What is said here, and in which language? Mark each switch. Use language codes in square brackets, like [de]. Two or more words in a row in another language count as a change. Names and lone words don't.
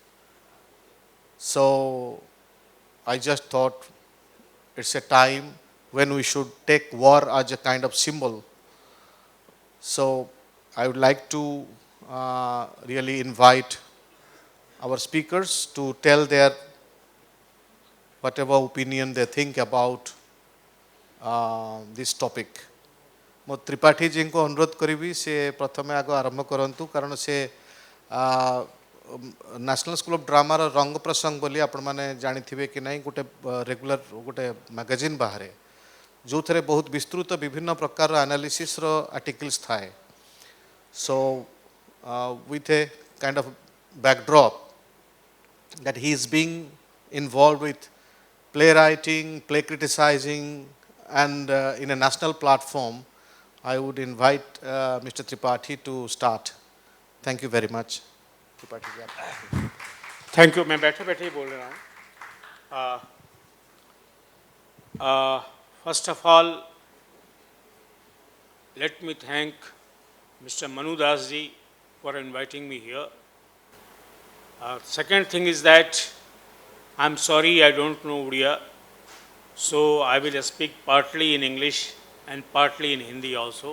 [en] So I just thought it's a time when we should take war as a kind of symbol. So I would like to really invite our speakers to tell their whatever opinion they think about this topic. [or] ମୁଁ ତ୍ରିପାଠୀ ଜୀଙ୍କୁ ଅନୁରୋଧ କରିବି ସେ ପ୍ରଥମେ ଆଗ ଆରମ୍ଭ କରନ୍ତୁ କାରଣ ସେ ନ୍ୟାସନାଲ୍ ସ୍କୁଲ୍ ଅଫ୍ ଡ୍ରାମାର ରଙ୍ଗ ପ୍ରସଙ୍ଗ ବୋଲି ଆପଣମାନେ ଜାଣିଥିବେ କି ନାହିଁ ଗୋଟେ ରେଗୁଲାର ଗୋଟେ ମ୍ୟାଗାଜିନ୍ ବାହାରେ ଯେଉଁଥିରେ ବହୁତ ବିସ୍ତୃତ ବିଭିନ୍ନ ପ୍ରକାର [en] analysis articles [or] ଥାଏ। [en] So with a kind of backdrop that he is being involved with playwriting, play criticizing, and in a national platform, I would invite Mr. Tripathi to start. Thank you very much. thank you. [hi] मैं बैठे बैठे ही बोल रहा हूँ। [en] first of all let me thank Mr. Manu Das ji for inviting me here. Second thing is that I'm sorry I don't know Odia, so I will speak partly in English and partly in Hindi also.